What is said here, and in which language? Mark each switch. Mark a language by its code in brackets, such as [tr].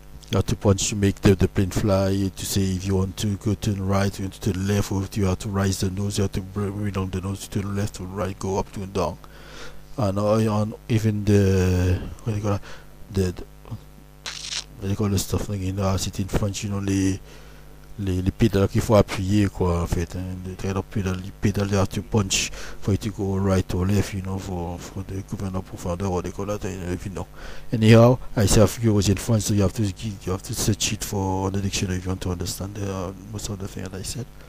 [en] You have to punch to make the plane fly, to say if you want to go to the right, you want to the left, or if you have to raise the nose, you have to bring down the nose to the left or right, go up to and down. And even what do you call the stuff, sit in front, [fr] les pédales qu'il faut appuyer, quoi, en fait. [en] The kind of pedal you have to punch for it to go right or left, for the governor profondeur, what they call that, Anyhow, I say a few words in French, so you have to search it for the dictionary if you want to understand most of the things that I said.